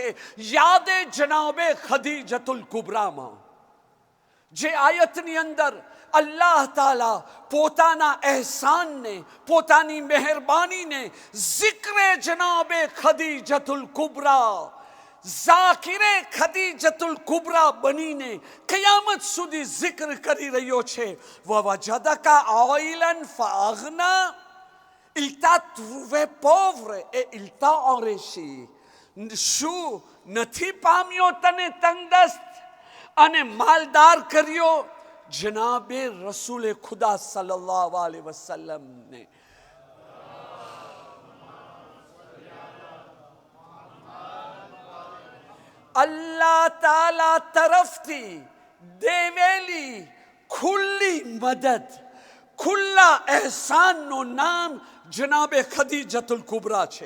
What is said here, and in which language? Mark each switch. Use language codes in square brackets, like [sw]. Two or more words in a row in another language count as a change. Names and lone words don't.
[gu] યાદે જનાબે ખદીજતુલ કુબરામાં જે આયતની અંદર અલ્લાહ તાલા પોતાના અહેસાનને, પોતાની મહેરબાનીને ઝિક્રે જનાબે ખદીજતુલ કુબરા, ઝાકિરે ખદીજતુલ કુબરા બનીને કયામત સુધી ઝિક્ર કરી રહ્યો છે. [ar] ووجدك عائلا فأغنى. [fr] Il t'a trouvé pauvre et il t'a enrichi. [gu] શું નથી પામ્યો તને તંગદસ્ત અને માલદાર કર્યો? જનાબે રસૂલે ખુદા [ar] صلى الله عليه وسلم [gu] ને અલ્લાહ તાલા તરફથી દેવેલી ખુલ્લી મદદ, ખુલ્લા એહસાનનું નામ જનાબે ખદીજતુલ કુબરા છે.